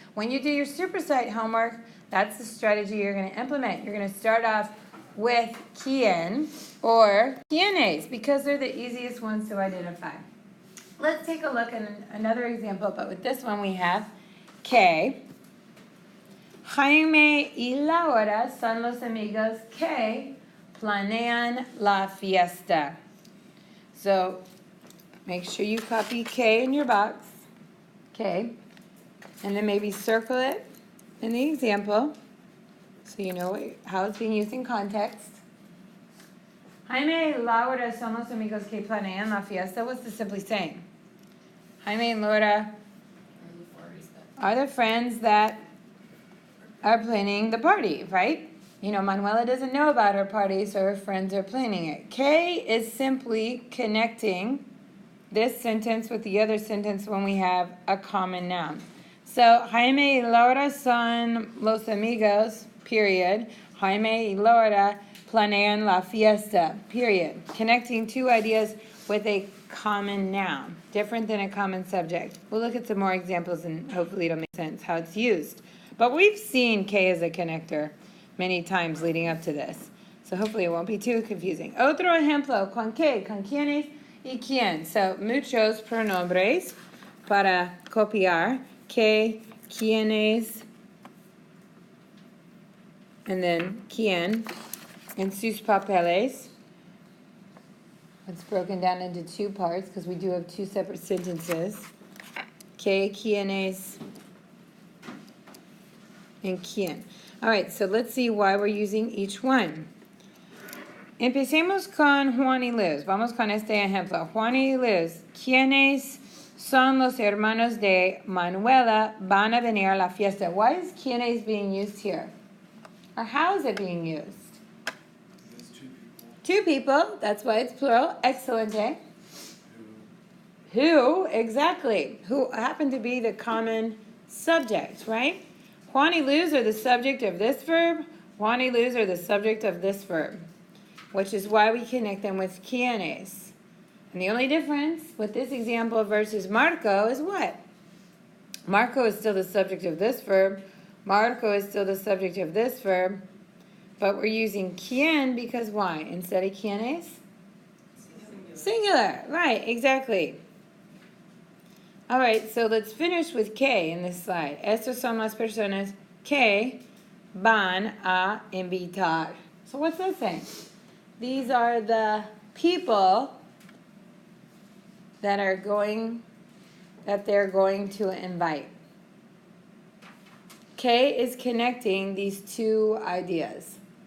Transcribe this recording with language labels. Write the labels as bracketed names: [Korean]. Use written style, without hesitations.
[English] When you do your supersite homework, that's the strategy you're going to implement. You're going to start off with quien or quienes because they're the easiest ones to identify. Let's take a look at another example, but with this one we have que. [Spanish] Jaime y Laura son los amigos que planean la fiesta. [English] So make sure you copy K in your box, K, and then maybe circle it in the example so you know how it's being used in context. [Spanish] Jaime y Laura son los amigos que planean la fiesta. [English] What's this simply saying? Jaime and Laura are the friends that are planning the party, right? You know, Manuela doesn't know about her party, so her friends are planning it. K is simply connecting this sentence with the other sentence when we have a common noun. [Spanish] So, Jaime y Laura son los amigos, period. Jaime y Laura planean la fiesta, period. [English] Connecting two ideas with a common noun, different than a common subject. We'll look at some more examples and hopefully it'll make sense how it's used. But we've seen K as a connector many times leading up to this. So hopefully it won't be too confusing. [Spanish] Otro ejemplo, con qué, con quiénes y quién. So muchos pronombres para copiar. Que, quiénes, [English] and then [Spanish] quién en sus papeles. [English] It's broken down into two parts because we do have two separate sentences. Que, quiénes, and quién. All right, so let's see why we're using each one. [Spanish] Empecemos con Juan y Luz. Vamos con este ejemplo. Juan y Luz, ¿quiénes son los hermanos de Manuela van a venir a la fiesta? [English] Why is quiénes being used here? Or how is it being used? It's two people. Two people, that's why it's plural. Excelente. Who, exactly. Who happen to be the common subject, right? Juan y Luz are the subject of this verb. Juan y Luz are the subject of this verb, which is why we connect them with quiénes. And the only difference with this example versus Marco is what? Marco is still the subject of this verb. Marco is still the subject of this verb. But we're using quien because why? Instead of quiénes? Singular. Right, exactly. All right, so let's finish with que in this slide. [Spanish] Estas son las personas que van a invitar. [English] So what's that saying? These are the people that they're going to invite. K is connecting these two ideas.